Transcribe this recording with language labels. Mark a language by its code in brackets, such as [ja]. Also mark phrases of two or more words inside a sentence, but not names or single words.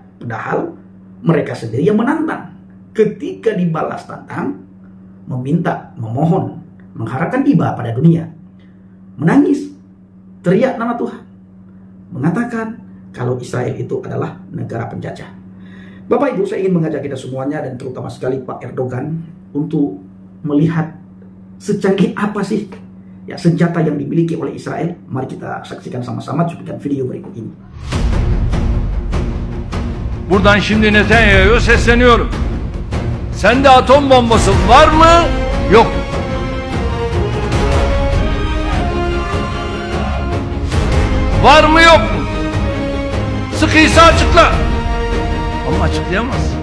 [id] Padahal mereka sendiri yang menantang. Ketika dibalas tantang, meminta, memohon, mengharapkan iba pada dunia, menangis, teriak nama Tuhan, mengatakan kalau Israel itu adalah negara penjajah. Bapak Ibu, saya ingin mengajak kita semuanya dan terutama sekali Pak Erdogan untuk melihat secanggih apa sih ya senjata yang dimiliki oleh Israel. Mari kita saksikan sama-sama cuplikan video berikut ini. [tr] Buradan şimdi Netanyahu'ya sesleniyorum. Sende atom bombası var mı? Yok mu? Var mı yok mu? Sıkıysa açıkla. Ama açıklayamaz.